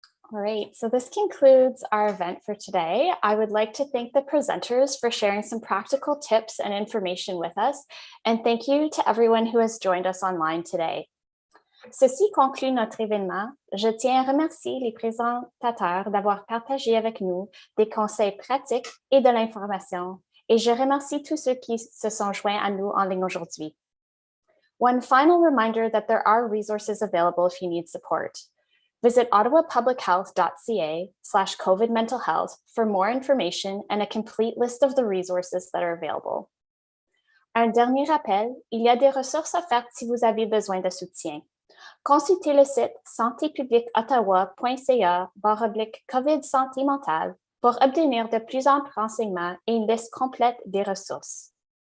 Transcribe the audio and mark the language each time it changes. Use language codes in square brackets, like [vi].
[en] All right, so this concludes our event for today. I would like to thank the presenters for sharing some practical tips and information with us, and thank you to everyone who has joined us online today. [fr] Ceci conclut notre événement. Je tiens à remercier les présentateurs d'avoir partagé avec nous des conseils pratiques et de l'information, et je remercie tous ceux qui se sont joints à nous en ligne aujourd'hui. [en] One final reminder that there are resources available if you need support. Visit ottawapublichealth.ca/COVID mental health for more information and a complete list of the resources that are available. [fr] Un dernier rappel, il y a des ressources offertes si vous avez besoin de soutien. Consultez le site santépubliqueottawa.ca/COVID santé mentale pour obtenir de plus amples renseignements et une liste complète des ressources.